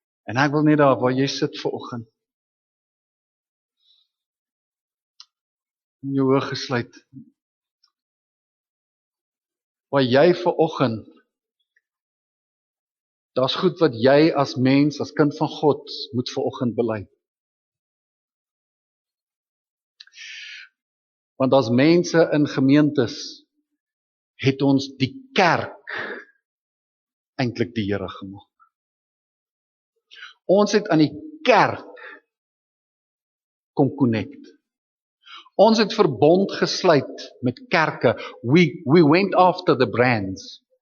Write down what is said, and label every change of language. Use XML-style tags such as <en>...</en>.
<af>En ek wil net daar waar jy sit vanoggend, in jou oë gesluit, waar jy vanoggend, daar's goed wat jy as mens, as kind van God, moet vanoggend bely. Want as mense in gemeentes, het ons die kerk eintlik die Here gemaak. Ons het aan die kerk kom connect. Ons het verbond gesluit met kerke.</af> <en>We went after the brands.</en>